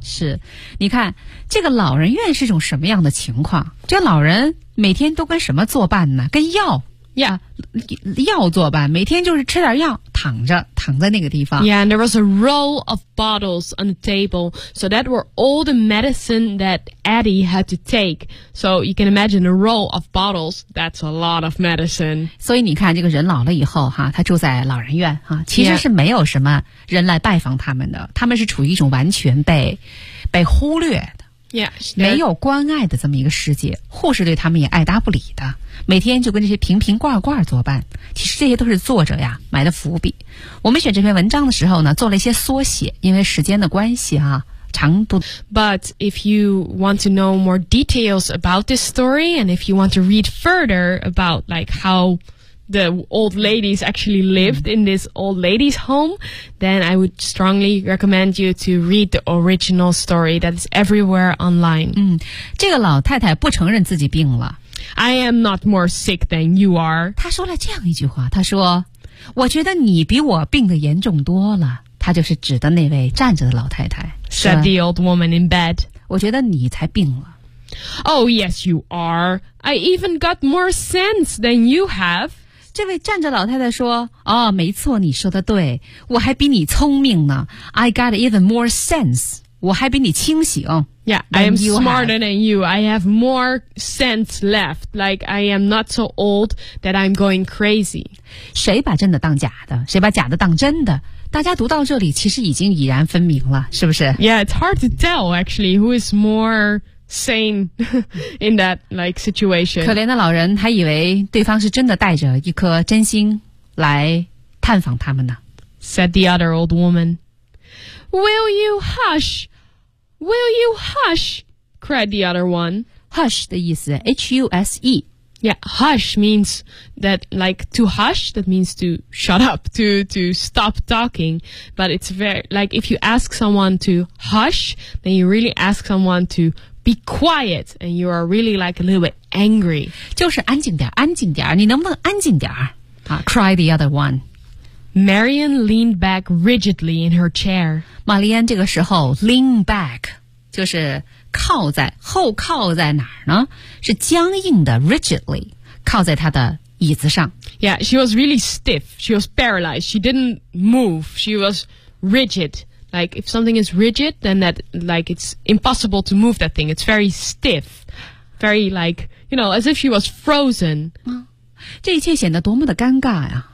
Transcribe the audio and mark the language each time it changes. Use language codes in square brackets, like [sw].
[zh] 是，你看，这个老人院是一种什么样的情况？这老人每天都跟什么作伴呢？跟药。 [en] Yeah. [zh] 药作伴，每天就是吃点药，躺在那个地方。 [en] Yeah, and there was a row of bottles on the table, so that were all the medicine that Eddie had to take. So you can imagine a row of bottles, that's a lot of medicine. [zh] 所以你看，这个人老了以后，他住在老人院，其实是没有什么人来拜访他们的，他们是处于一种完全被忽略。 [en] Yeah, [zh] 没有关爱的这么一个世界，护士对他们也爱答不理的，每天就跟这些瓶瓶罐罐作伴。其实这些都是作者呀埋的伏笔。我们选这篇文章的时候呢，做了一些缩写，因为时间的关系啊，长度。 [en] But if you want to know more details about this story, and if you want to read further about like how the old ladies actually lived in this old lady's home, then I would strongly recommend you to read the original story that's everywhere online. [zh] 这个老太太不承认自己病了。 [en] I am not more sick than you are. [zh] 她说了这样一句话，她说，我觉得你比我病得严重多了。她就是指的那位站着的老太太。 [en] Said the old woman in bed. [zh] 我觉得你才病了。 [en] Oh, yes, you are. I even got more sense than you have. [zh] 这位站着老太太说，哦，没错，你说的对，我还比你聪明呢。 [en] I got even more sense. [zh] 我还比你清醒。 [en] Yeah, I am smarter than you. I have more sense left. Like, I am not so old that I'm going crazy. [zh] 谁把真的当假的？谁把假的当真的？大家读到这里其实已经已然分明了，是不是？ [en] Yeah, it's hard to tell, actually, who is more... sane in that like situation. [zh] 可怜的老人还以为对方是真的带着一颗真心来探访他们呢。 [en] Said the other old woman. Will you hush? Will you hush? Cried the other one. [zh] Hush 的意思 H-U-S-E. [en] Yeah, hush means that like to hush, that means to shut up, to stop talking. But it's very, like if you ask someone to hush, then you really ask someone to... Be quiet, and you are really like a little bit angry. [zh] 就是安静点，安静点，你能不能安静点？ [en] cried the other one. Marian leaned back rigidly in her chair. [zh] 玛丽安这个时候 lean back, 就是靠在，后靠在哪儿呢？是僵硬的 rigidly, 靠在她的椅子上。 [en] Yeah, she was really stiff. She was paralyzed. She didn't move. She was rigid. Like, if something is rigid, then that, like, it's impossible to move that thing. It's very stiff. Very, like, you know, as if she was frozen. [zh] 这一切显得多么的尴尬呀。